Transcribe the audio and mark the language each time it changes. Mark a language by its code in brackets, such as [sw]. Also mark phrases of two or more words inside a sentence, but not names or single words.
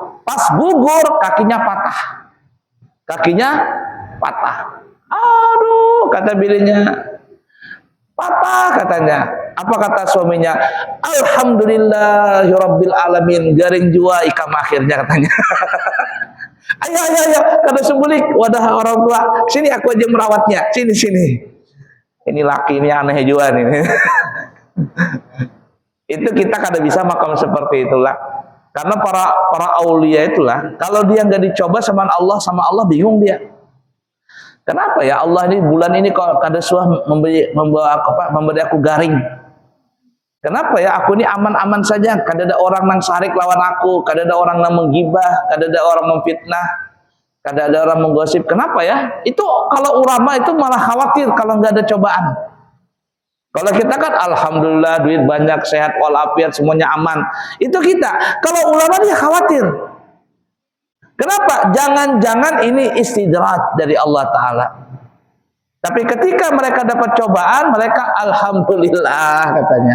[id] Pas gugur kakinya patah. Aduh, kata bininya, patah katanya. Apa kata suaminya? [ar] الحمد لله رب العالمين, [bjn] garing jua ikam akhirnya katanya. [id] Ayo, kata sembulik wadah orang tua, sini aku aja merawatnya, sini. Ini laki ini aneh juga nih. Itu kita kada bisa makam seperti itulah. Karena para aulia itulah, kalau dia nggak dicoba sama Allah bingung dia. Kenapa ya Allah ini bulan ini kok kada suah memberi aku garing? Kenapa ya aku ini aman-aman saja, kada ada orang nang sarik lawan aku, kada ada orang nang menggibah, kada ada orang memfitnah, kada ada orang menggosip. Kenapa ya? Itu kalau ulama itu malah khawatir kalau nggak ada cobaan. Kalau kita kan alhamdulillah duit banyak, sehat walafiat, semuanya aman. Itu kita. Kalau ulama dia khawatir. Kenapa? Jangan-jangan ini istidraj dari Allah Ta'ala. Tapi ketika mereka dapat cobaan, mereka alhamdulillah katanya.